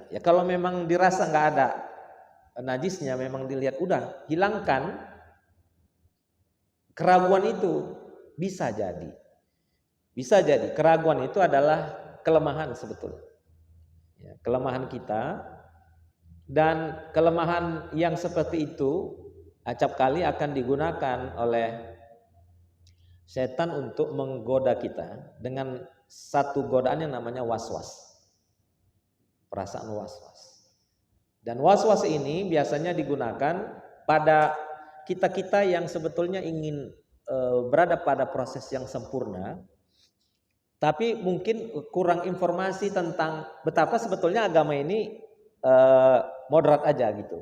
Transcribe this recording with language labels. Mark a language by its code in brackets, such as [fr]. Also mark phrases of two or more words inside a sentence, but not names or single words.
[id] Ya kalau memang dirasa nggak ada najisnya, memang dilihat udah hilangkan keraguan itu, bisa jadi keraguan itu adalah kelemahan sebetulnya. Ya, kelemahan kita, dan kelemahan yang seperti itu acap kali akan digunakan oleh setan untuk menggoda kita dengan satu godaan yang namanya was-was. Perasaan was-was. Dan was-was ini biasanya digunakan pada kita-kita yang sebetulnya ingin berada pada proses yang sempurna, tapi mungkin kurang informasi tentang betapa sebetulnya agama ini moderat aja gitu.